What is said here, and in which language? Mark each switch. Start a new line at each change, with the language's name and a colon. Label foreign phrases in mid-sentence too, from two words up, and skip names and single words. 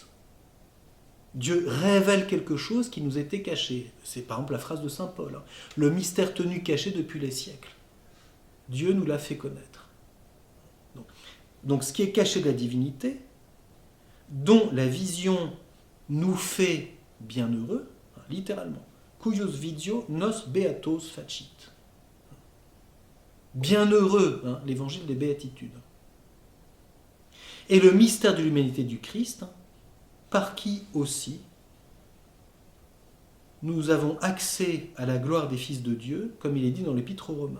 French: Dieu révèle quelque chose qui nous était caché. C'est par exemple la phrase de saint Paul. Le mystère tenu caché depuis les siècles. Dieu nous l'a fait connaître. Donc ce qui est caché de la divinité, dont la vision nous fait bienheureux, littéralement.
Latin: Cuius vidio nos beatos facit.
French: Bienheureux, l'évangile des béatitudes. Et le mystère de l'humanité du Christ, par qui aussi nous avons accès à la gloire des fils de Dieu, comme il est dit dans l'Épître aux Romains.